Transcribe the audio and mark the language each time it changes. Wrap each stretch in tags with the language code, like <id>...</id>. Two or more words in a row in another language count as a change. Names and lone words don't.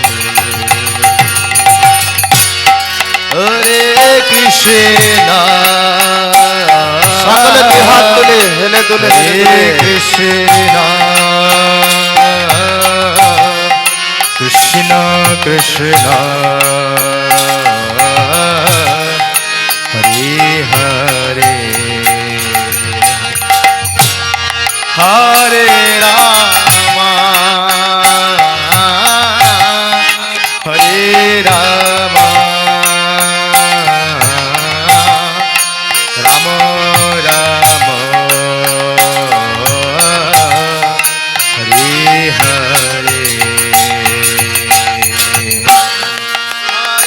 <sa>হরে কৃষ্ণ</sa> <bn>সকলে দুই হাত তুলে হেলে তুলে</bn> <sa>হরে কৃষ্ণ কৃষ্ণ কৃষ্ণ হরে হরে হরে রাম হরে রাম রাম রাম হরে হরে</sa>